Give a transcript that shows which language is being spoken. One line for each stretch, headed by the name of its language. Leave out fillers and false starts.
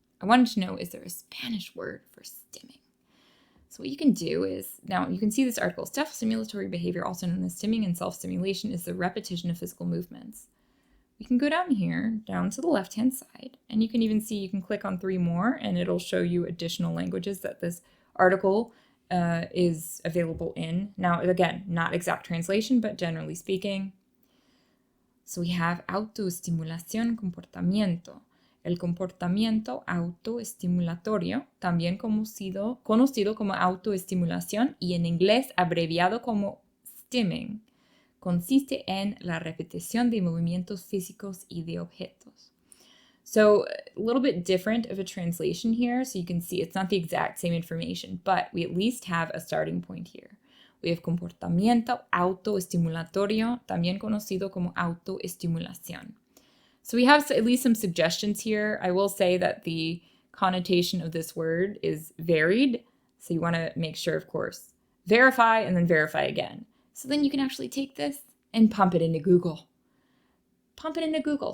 English: I wanted to know, is there a Spanish word for stimming? So what you can do is, now you can see this article, self-stimulatory behavior, also known as stimming and self-stimulation, is the repetition of physical movements. We can go down here, down to the left-hand side, and you can even see, you can click on 3 more, and it'll show you additional languages that this article is available in. Now, again, not exact translation, but generally speaking. So we have
Spanish: autoestimulación, comportamiento. El comportamiento autoestimulatorio, también conocido como autoestimulación y en inglés abreviado como stimming, consiste en la repetición de movimientos físicos y de objetos.
English: So a little bit different of a translation here, so you can see it's not the exact same information, but we at least have a starting point here. We have
Spanish: comportamiento autoestimulatorio, también conocido como autoestimulación.
English: So we have at least some suggestions here. I will say that the connotation of this word is varied, so you want to make sure, of course, verify and then verify again. So then you can actually take this and pump it into Google. Pump it into Google.